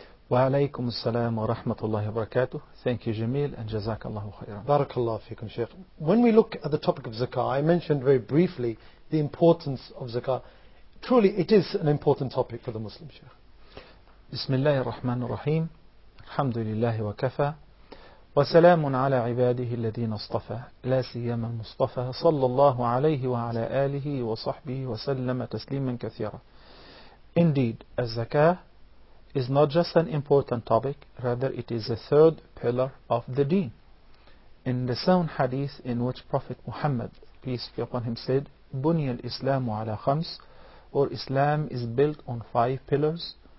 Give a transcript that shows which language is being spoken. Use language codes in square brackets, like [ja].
[ar] Wa alaikum assalam wa rahmatullahi wa barakatuh. [en] Thank you, [ar] Jamil, and jazakallahu khairan. Barakallahu feekum, Sheikh. [en] When we look at the topic of Zakah, I mentioned very briefly the importance of Zakah. Truly, it is an important topic for the Muslim, Sheikh. [ar] Bismillah ar-Rahman ar-Rahim. Alhamdulillahi wa kafa. وسلام على عباده الذين اصطفى لا سيما المصطفى صلى الله عليه وعلى آله وصحبه وسلم تسليما كثيرا. [en] Indeed, zakah is not just an important topic, rather it is the third pillar of the deen. In the sound hadith in which Prophet Muhammad, peace be upon him, said, [ar] بني الإسلام على خمس, [en] or Islam is built on five pillars.